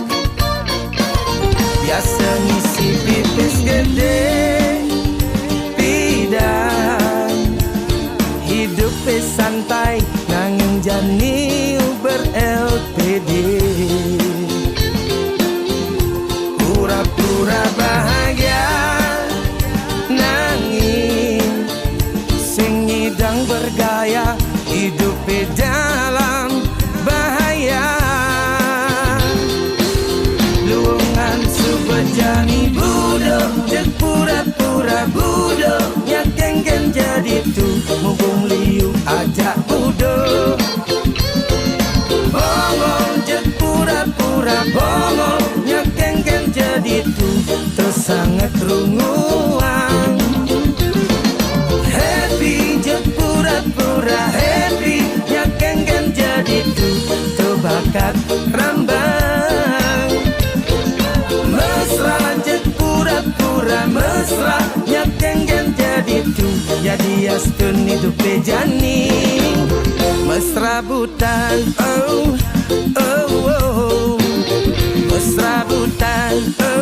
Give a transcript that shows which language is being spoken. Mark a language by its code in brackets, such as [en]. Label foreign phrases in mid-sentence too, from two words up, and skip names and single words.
[ban] biasa ngisi pipis gede pidan [id] hidup santai [ban] nanging jani uber LPD [id] pura-pura bahagia [ban] nanging sing ngidang [id] bergaya hidup dalam bahaya [ban] luangan subejani budok jek pura-pura budok nyakengken jadi tu mumpung liu ajak budok bongong jek pura-pura bongong nyakengken jadi tu tersangat runguang happy jek pura-pura happy nyakengken jadi tu terbakat rambang mesra jek pura-pura mesra nyakengken jadi tu jadi astun hidup jani mesra butan oh oh oh mesra butan